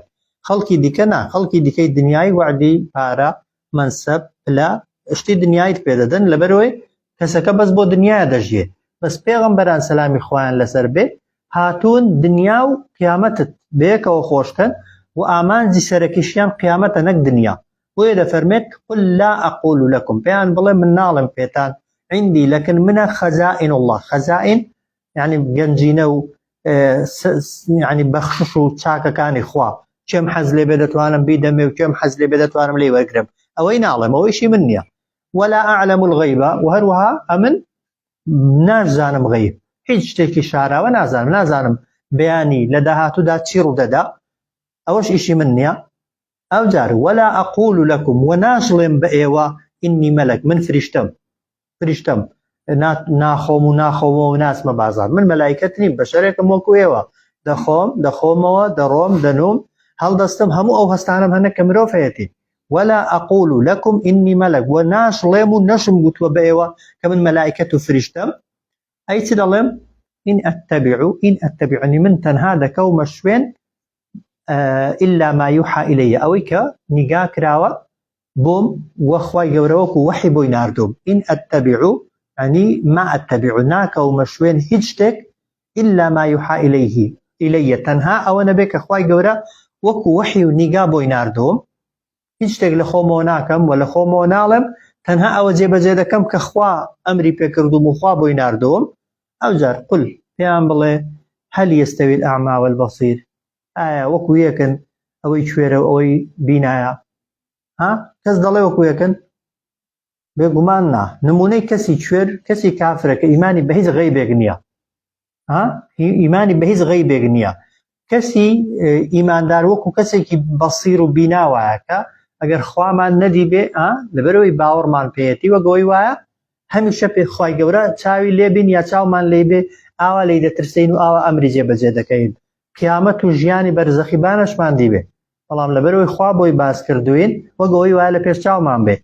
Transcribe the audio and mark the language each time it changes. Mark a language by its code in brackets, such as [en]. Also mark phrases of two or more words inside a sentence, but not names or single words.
[ckb] خەڵکی دیکە نا، خەڵکی دیکەی دنیای وعدی پارە منسەب پلە شتی دنیایت پێ دەدەن لەبەرەوەی کەسەکە بەس بۆ دنیای دەژیێ. بەس پێغەمبەران سەلامی خۆیان لەسەر بێ هاتوون دنیا و قیامەتت بەیەکەوە خۆشکەن و ئامانجی سەرەکیشیان قیامەتە نەک دنیا. بۆیە دەفەرمێت [ar] قل لا أقول لكم [ckb] پێیان بڵێ من ناڵم پێتان [ar] عندي لكن [ckb] منە [ar] خەزائن الله. خەزائن يعني [ckb] گەنجینە و يعني بەخشش و چاکەکانی خوا، چێم حەز لێ بێ دەتوانم بیدەمێ و چێم حەز لێ بێ دەتوانم لێ وەرگرم، ئەوەی ناڵێم، ئەوەیشی من نییە. [ar] ولا أعلم الغيب [ckb] و هەروەها ئەمن نازانم غەیب، هیچ شتێکی شاراوە نازانم بەیانی لە داهاتوودا چی ڕوودەدا، ئەوەش ئیشی من نییە. ئەو جار [ar] ولا أقول لكم [ckb] و ناڵێم بە ئێوە [ar] ئینی مەلەک، [ckb] من فریشتەم ناخۆم و ناخۆمەوە و ناسمە بازار، من مەلایکەت نیم، بەشەرێکم وەکو ئێوە، دەخۆمەوە دەڕۆم دەنوم هەڵدەستم هەموو ئەو هەستانم هەنە کە مرۆڤ هەیەتی. [ar] ولا أقول لكم إني ملك [ckb] و ناڵێم و نەشم گوتووە بە ئێوە کە من مەلایکەت و فریشتەم. ئەی چ دەڵێم؟ [ar] إن أتبعني [ckb] من تەنها دەکەومە شوێن [ar] إلا ما يوحى إلي، [ckb] ئەوەی کە نیگا کراوە بۆم وەخوای گەورەوەکو وحی بۆی ناردوم. [ar] إن أتبع يعني ما أتبع [ckb] ناکەومە شوێن هیچ شتێک [ar] إلا ما يوحى إلي [ckb] تەنها ئەوە نەبێ کە خوای گەورە وەکو وحی و نیگا بۆی ناردوم، هیچ شتێک لە خۆمەوە ناکەم و لە خۆمەوە ناڵێم، تەنها ئەوە جێبەجێ دەکەم کە خوا ئەمری پێکردوم و خوا بۆی ناردوم. ئەو جار [ar] قل [ckb] پێیان بڵێ [ar] هەل يستوي الأعمى والبصير، [ckb] ئایا وەکو یەکن ئەوەی کوێرە و ئەوەی بینایە؟ کەس دەڵێ وەکو یەکن؟ بێگومان نا. نمونەی کەسی کوێر کەسی کافرە کە ئیمانی بە هیچ غەیبێک نییە، ئیمانی بە هیچ غەیبێک نییە. کەسی ئیماندار وەکو کەسێکی بەسیر و بیناوایە کە ئەگەر خوامان نەدی بێ لەبەرەوەی باوەڕمان پێیەتی وەگەوەی وایە هەمیشە پێ خوای گەورە چاوی لێبین یا چاومان لێ بێ ئاوا لی دەترسین و ئاوا ئەمری جێبەجێ دەکەین، قیامەت و ژیانی بەرزەخی بانەشمان دیبێ، بەڵام لەبەرەوەی خوا بۆی باس کردوین وەگەوەی وایە لە پێش چاومان بێ.